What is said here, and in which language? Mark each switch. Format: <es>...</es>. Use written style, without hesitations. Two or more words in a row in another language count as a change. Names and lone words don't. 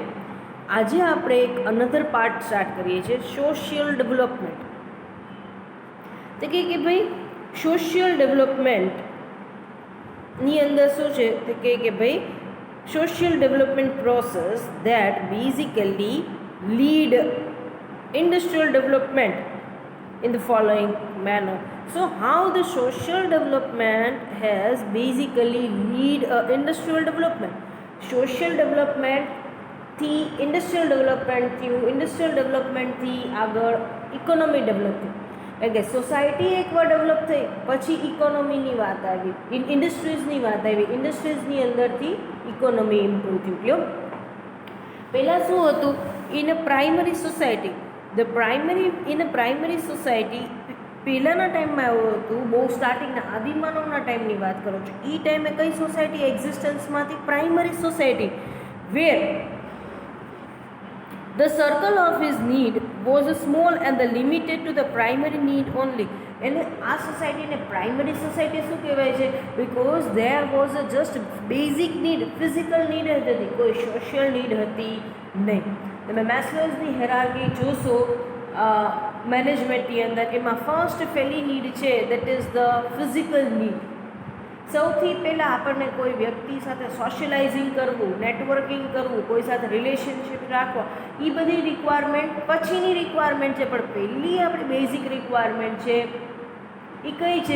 <gu>આજે આપણે એક</gu> <en>another part</en> <gu>સ્ટાર્ટ કરીએ છીએ,</gu> <en>social development.</en> <gu>તો કે ભાઈ સોશિયલ ડેવલપમેન્ટની અંદર શું છે તો કે ભાઈ</gu> <en>social development process that basically lead industrial development in the following manner. So how the social development has basically lead industrial development. Social development</en> <gu>થી</gu> <en>industrial development</en> <gu>થયું, ઇન્ડસ્ટ્રીયલ ડેવલપમેન્ટથી આગળ</gu> <en>economy develop</en> <gu>થયું. એટલે કે સોસાયટી એકવાર ડેવલપ થઈ પછી ઇકોનોમીની વાત આવી, ઇન્ડસ્ટ્રીઝની વાત આવી, ઇન્ડસ્ટ્રીઝની અંદરથી</gu> <en>economy improve</en> <gu>થયું. કયો પહેલાં શું હતું?</gu> <en>In a primary society, in a primary society</en> <gu>પહેલાંના ટાઈમમાં એવું હતું, બહુ સ્ટાર્ટિંગના આદિમાનવના ટાઈમની વાત કરું છું. એ ટાઈમે કઈ સોસાયટી એક્ઝિસ્ટન્સમાંથી?</gu> <en>primary society, where the circle of his need was small and limited to the primary need only.</en> <gu>અને આ સોસાયટીને</gu> <en>primary society</en> <gu>શું કહેવાય છે?</gu> <en>because there was a just basic need, physical need</en> <gu>હતી, કોઈ</gu> <en>social need</en> <gu>હતી નહીં. તમે મેસ્લોઝની હેરાર્કી જોશો મેનેજમેન્ટની અંદર, એમાં ફર્સ્ટ પહેલી નીડ છે</gu> <en>that is the physical need.</en> <gu>સૌથી પહેલાં આપણને કોઈ વ્યક્તિ સાથે સોશિયલાઇઝિંગ કરવું, નેટવર્કિંગ કરવું, કોઈ સાથે રિલેશનશિપ રાખવા, એ બધી રિક્વાયરમેન્ટ પછીની રિક્વાયરમેન્ટ છે, પણ પહેલી આપણી</gu> <en>basic requirement</en> <gu>છે એ કઈ છે?</gu>